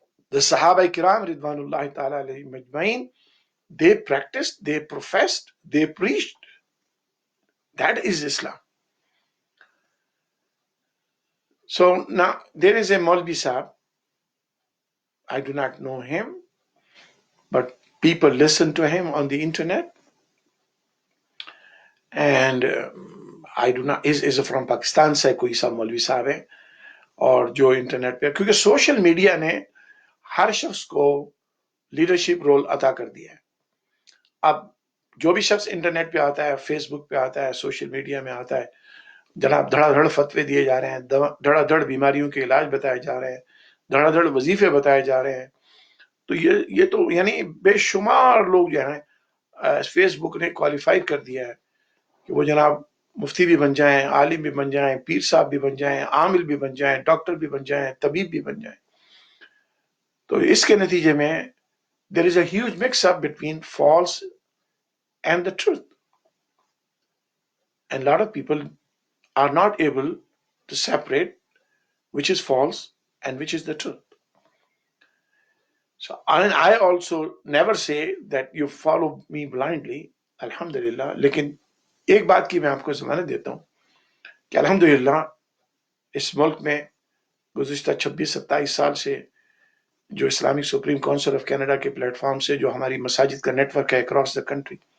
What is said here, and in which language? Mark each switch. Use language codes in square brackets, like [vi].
[en] The Sahaba Kiram [ar] Ridwanullahi ta'ala alayhim ajmain, [en] they practiced, they professed, they preached. That is Islam. So now there is a Maulvi Sahab. I do not know him, but people listen to him on the internet. And I do not, is from Pakistan [ur] سے کوئی سا مولوی صاحب ہے اور جو internet پہ، کیونکہ سوشل میڈیا نے ہر شخص کو لیڈرشپ رول عطا کر دیا ہے. اب جو بھی شخص انٹرنیٹ پہ آتا ہے، فیس بک پہ آتا ہے، سوشل میڈیا میں آتا ہے، جناب دھڑا دھڑ فتوے دیے جا رہے ہیں، دھڑا دھڑ بیماریوں کے علاج بتائے جا رہے ہیں، دھڑا دھڑ وظیفے بتائے جا رہے ہیں. تو یہ تو یعنی بے شمار لوگ جو ہیں فیس بک نے کوالیفائی کر دیا ہے کہ وہ جناب مفتی بھی بن جائیں، عالم بھی بن جائیں، پیر صاحب بھی بن جائیں، عامل بھی بن جائیں، ڈاکٹر بھی بن جائیں، طبیب بھی بن جائیں. تو اس کے نتیجے میں [en] there is a huge mix up between false and the truth. And a lot of people are not able to separate which is false and which is the truth. So I also never say that you follow me blindly, alhamdulillah. [ur] لیکن ایک بات کی میں آپ کو ضمانت دیتا ہوں کہ الحمدللہ اس ملک میں گزشتہ 26-27 سال سے جو Islamic supreme council of Canada کے پلیٹ فارم سے جو ہماری مساجد کا نیٹ ورک ہے [en] across the country,